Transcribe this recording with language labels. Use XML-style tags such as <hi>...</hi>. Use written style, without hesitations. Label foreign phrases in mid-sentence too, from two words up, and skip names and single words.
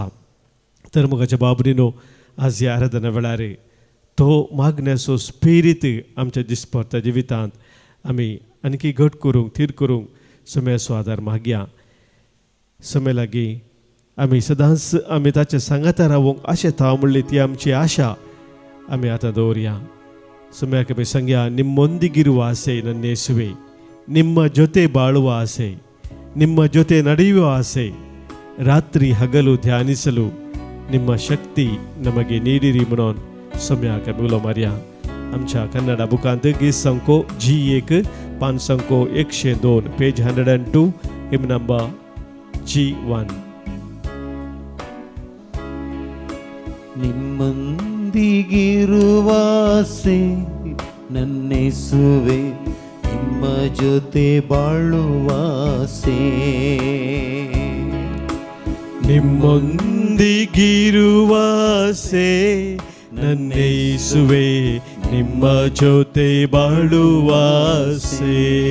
<kok>तर मोगाच्या बाबरीनो आज ह्या आराधना वेळार तो मागण्याचो स्पिरीट आमच्या दिसपरच्या जिवितांत आमी आणखी घट करूंक थीर करूंक समयाचो आदार मागया. समय लागीं आमी सदांच आमी ताच्या सांगाता रावूंक आशेता म्हणली ती आमची आशा आमी आतां दवरया.</kok> <kn>ಸಮಯಕ್ಕೆ ಆಮಿ ಸಂಗ್ಯಾ ನಿಮ್ಮೊಂದಿಗಿರುವ ಆಸೆ ನನ್ನ ಯೇಸುವೆ, ನಿಮ್ಮ ಜೊತೆ ಬಾಳುವ ಆಸೆ, ನಿಮ್ಮ ಜೊತೆ ನಡೆಯುವ ಆಸೆ, ರಾತ್ರಿ ಹಗಲು ಧ್ಯಾನಿಸಲು ನಿಮ್ಮ ಶಕ್ತಿ ನಮಗೆ ನೀಡಿರಿ</kn> <kok>म्हणून ಸಮಯಕ್ಕೆ बोलो मारया. आमच्या कन्नड बुकांत गीत संको G1 पान संको 102 पेज 102</kok> <en>hymn number</en> <kok>G1.</kok> <kn>ನಿಮ್ಮೊಂದಿಗಿರುವ ಆಸೆ ನನ್ನೇಸುವೆ, ನಿಮ್ಮ ಜೊತೆ ಬಾಳುವ ಆಸೆ. ನಿಮ್ಮೊಂದಿಗಿರುವ ಆಸೆ ನನ್ನೇಸುವೆ, ನಿಮ್ಮ ಜೊತೆ ಬಾಳುವ ಆಸೆ.</kn>